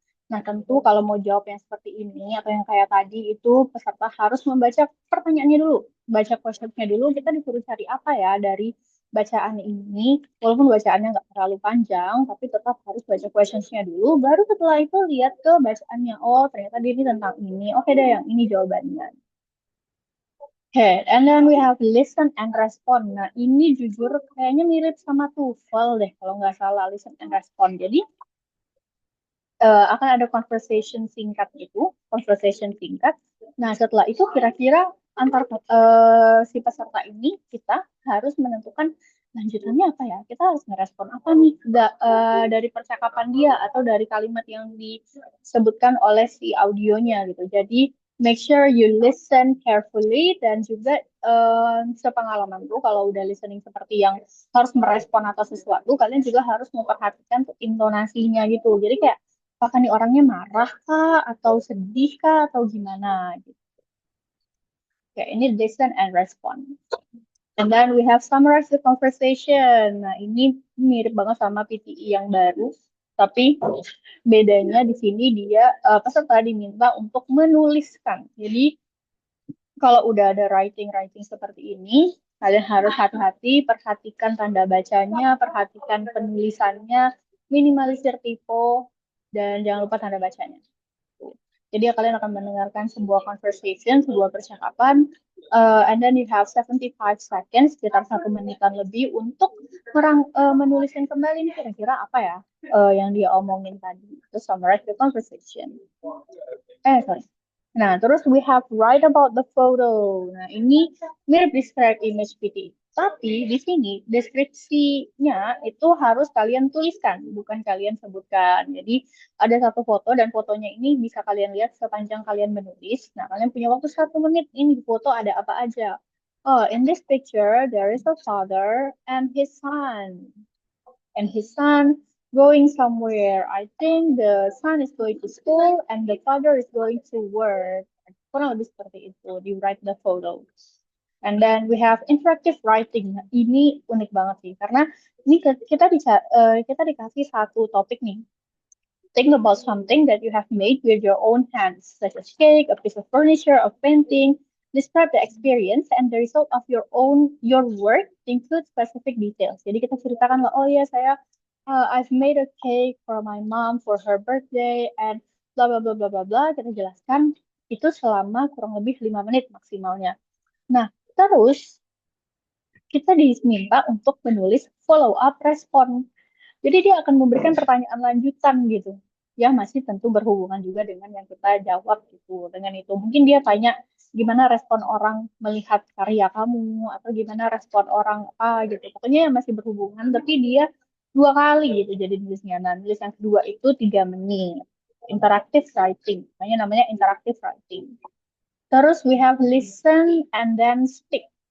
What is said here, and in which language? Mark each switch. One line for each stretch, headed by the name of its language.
Indonesian: Nah, tentu kalau mau jawab yang seperti ini atau yang kayak tadi itu peserta harus membaca pertanyaannya dulu, baca questionnya dulu. Kita disuruh cari apa ya dari bacaan ini, walaupun bacaannya nggak terlalu panjang, tapi tetap harus baca questionsnya dulu. Baru setelah itu lihat ke bacaannya. Oh, ternyata dia ini tentang ini. Oke deh, yang ini jawabannya.
English: Okay, and then we have listen and respond.
Indonesian: Nah, ini jujur kayaknya mirip sama TOEFL deh, kalau nggak salah
English: listen and respond.
Indonesian: Jadi akan ada conversation singkat gitu, conversation singkat. Nah, setelah itu kira-kira antar si peserta ini kita harus menentukan lanjutannya apa ya? Kita harus ngerespon apa nih dari percakapan dia atau dari kalimat yang disebutkan oleh si audionya gitu. Jadi
English: make sure you listen carefully
Indonesian: dan juga sepengalaman tuh kalau udah listening seperti yang harus merespon atas sesuatu, kalian juga harus memperhatikan tuh intonasinya gitu. Jadi kayak apakah nih orangnya marah kah atau sedih kah atau gimana gitu. Oke, ini
English: listen and respond. And then we have summarize the conversation.
Indonesian: Nah, ini mirip banget sama PTI yang baru, tapi bedanya di sini dia peserta diminta untuk menuliskan. Jadi kalau udah ada writing seperti ini, kalian harus hati-hati, perhatikan tanda bacanya, perhatikan penulisannya, minimalisir typo, dan jangan lupa tanda bacanya. Jadi kalian akan mendengarkan sebuah conversation, sebuah percakapan,
English: and then you have 75 seconds,
Indonesian: sekitar 1 menitan lebih untuk menuliskan kembali nih kira-kira apa ya yang dia omongin tadi.
English: Terus summarize the conversation. Sorry.
Indonesian: Nah, terus
English: we have write about the photo.
Indonesian: Nah, ini mirip describe image PT. Tapi di sini deskripsinya itu harus kalian tuliskan, bukan kalian sebutkan. Jadi ada satu foto dan fotonya ini bisa kalian lihat sepanjang kalian menulis. Nah, kalian punya waktu 1 menit. Ini di foto ada apa aja?
English: Oh, in this picture there is a father and his son. And his son going somewhere. I think the son is going to school and the father is going to work.
Indonesian: Kurang lebih seperti itu.
English: Di write the photo. And then we have interactive writing.
Indonesian: Nah, ini unik banget sih karena ini kita dikasih satu topik nih.
English: Think about something that you have made with your own hands, such as cake, a piece of furniture, a painting. Describe the experience and the result of your work include specific details.
Indonesian: Jadi kita ceritakan lah, oh ya saya
English: I've made a cake for my mom for her birthday and bla bla
Indonesian: bla bla bla bla. Kita jelaskan itu selama kurang lebih 5 menit maksimalnya. Nah, terus kita diminta untuk menulis follow up respon. Jadi dia akan memberikan pertanyaan lanjutan gitu. Ya masih tentu berhubungan juga dengan yang kita jawab gitu. Dengan itu mungkin dia tanya gimana respon orang melihat karya kamu atau gimana respon orang apa gitu. Pokoknya yang masih berhubungan tapi dia 2 kali gitu jadi nulisnya. Nah, nulis yang kedua itu 3 menit.
English: Interactive writing.
Indonesian: Namanya
English: interactive writing.
Indonesian: Terus
English: we have listen and then speak.